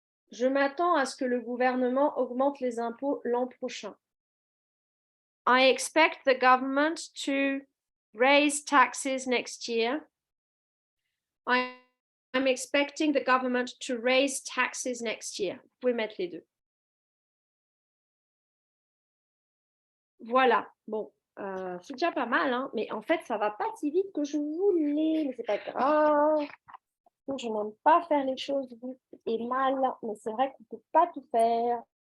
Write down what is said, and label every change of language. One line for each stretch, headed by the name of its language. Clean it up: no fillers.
French: Je m'attends à ce que le gouvernement augmente les impôts l'an prochain.
English: I expect the government to raise taxes next year. I'm expecting the government to raise taxes next year.
French: Vous pouvez mettre les deux. Voilà. Bon, c'est déjà pas mal, hein, mais en fait, ça va pas si vite que je voulais, mais c'est pas grave. Je n'aime pas faire les choses vite et mal, mais c'est vrai qu'on ne peut pas tout faire.